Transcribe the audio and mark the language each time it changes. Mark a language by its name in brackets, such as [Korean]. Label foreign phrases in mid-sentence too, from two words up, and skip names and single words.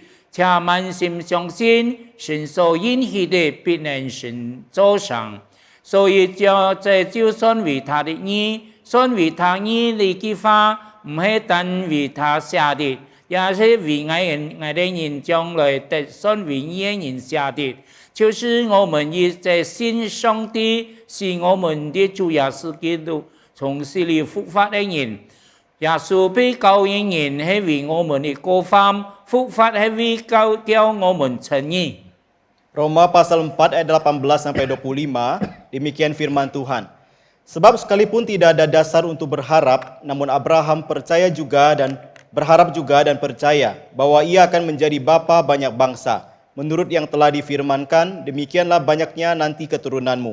[Cantonese] 且滿心相信神所應許的必能成就上，所以這就算為他的義，算為他義的計劃，唔係單為他寫的，也是為我的人將來得算為義人寫的，就是我們亦在信上帝是我們的主耶穌基督從死裡復活的人。耶穌被救恩人係為我們的過犯，復活係為叫我們稱義。 [Indonesian] Roma pasal 4 ayat 18 sampai 25, demikian firman Tuhan. Sebab sekalipun tidak ada dasar untuk berharap, namun Abraham percaya juga dan berharap juga dan percaya bahwa ia akan menjadi bapa banyak bangsa. Menurut yang telah difirmankan, demikianlah banyaknya nanti keturunanmu.